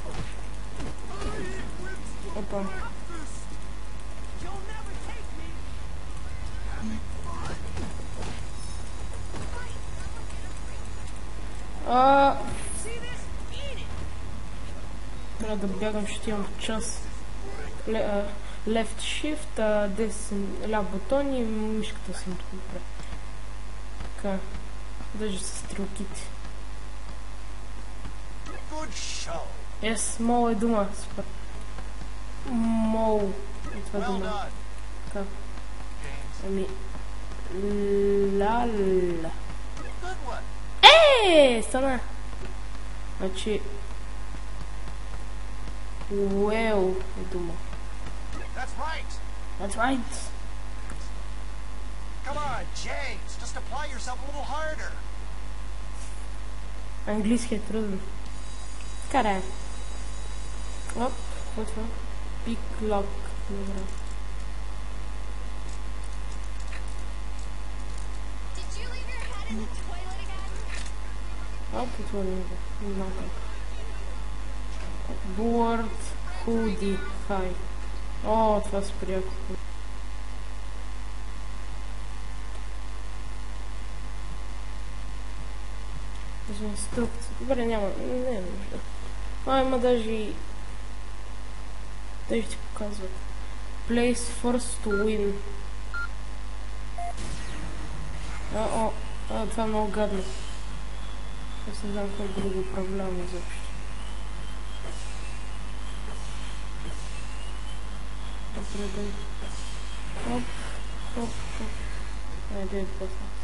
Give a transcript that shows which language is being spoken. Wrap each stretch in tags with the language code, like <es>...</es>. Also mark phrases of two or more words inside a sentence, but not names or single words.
<bg>Опа. Трябва да бягам, ще имам час.</bg> <en>Left shift,</en> <bg>десен, ляв бутон и мишката съм тук добре. Така, даже с стрелките. Yes, мол е дума, супер. Мол е това дума. Така. Ами... Лала. Стана! Значи... Well е дума.</bg> <en>That's right. That's right. Come on, James. Just apply yourself a little harder.</en> <bg>Английски е труден. Карай. Оп, какво е това?</bg> <en>Pick lock. Добре. Did you leave your head in the toilet again?</en> <bg>Оп, отворим го. Не знам как.</bg> <en>Board, hoodie, high.</en> <bg>О, това се прияко. Даже инструкция. Добре, няма. Не е нужда. Има даже и... Даже ти показват.</bg> <en>Place first to win.</en> <bg>Това е много гадно. Аз не знам как да го управлявам изобщо. Добре, дай. Оп, оп, оп. Айде, да пасна.</bg>